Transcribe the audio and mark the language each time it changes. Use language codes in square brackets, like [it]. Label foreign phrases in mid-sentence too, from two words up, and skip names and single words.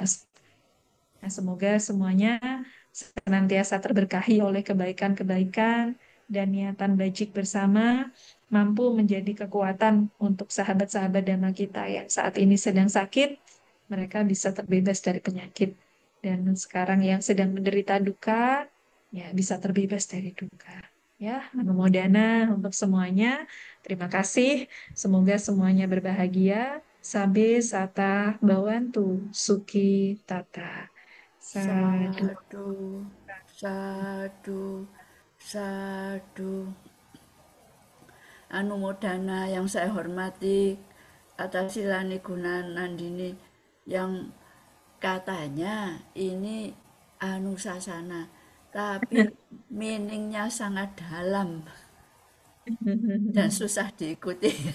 [id] Nah, semoga semuanya senantiasa terberkahi oleh kebaikan-kebaikan dan niatan bajik bersama, mampu menjadi kekuatan untuk sahabat-sahabat Dhamma kita yang saat ini sedang sakit, mereka bisa terbebas dari penyakit. Dan sekarang yang sedang menderita duka, ya bisa terbebas dari duka. Ya, anumodana untuk semuanya. Terima kasih. Semoga semuanya berbahagia. [pi] Sabe sata bawantu suki tata. Sadu. Sadu, sadu, sadu. [id] Anumodana yang saya hormati atas Silani Gunanandini yang katanya ini anusasana, tapi meaningnya sangat dalam dan susah diikuti.